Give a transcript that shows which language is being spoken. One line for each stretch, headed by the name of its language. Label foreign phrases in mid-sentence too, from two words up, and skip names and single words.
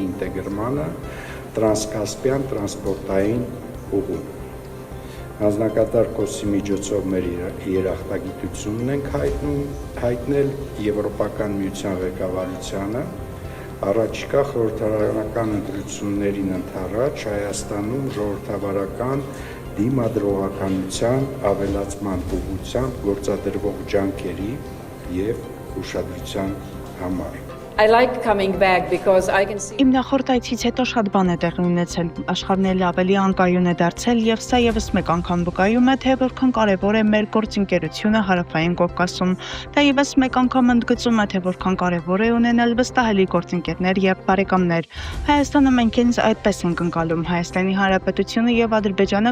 Armenian: ինտեգրմանը տրանսկասպյան տրանսպորտային ուղում։ Հանձնակատար Կոսի միջոցով մեր երախտագիտությունն ենք հայտնել Եվրոպական միության ղեկավարությանը առաջիկա խորհրդարանական ընտրություններին ընդառաջ Հայաստանում ժողովրդավարական դիմադրողականության ավելացման ուղղությամբ գործադրվող ջանքերի եւ ուշադրության համար։
English: I like coming back because I can see
Armenian: Իմ նախորդ այցից հետո շատ բան է տեղի ունեցել, աշխարհն ավելի անկայուն է դարձել եւ սա եւս մեկ անգամ վկայում է, թե որքան կարեւոր է մեր գործընկերությունը Հարավային Կովկասում։ Դա եւս մեկ անգամ ընդգծում է, թե որքան կարեւոր է ունենալ վստահելի գործընկերներ եւ բարեկամներ։ Հայաստանը մենք ինձ այդպես ենք ընկալում։ Հայաստանի Հանրապետությունը եւ Ադրբեջանը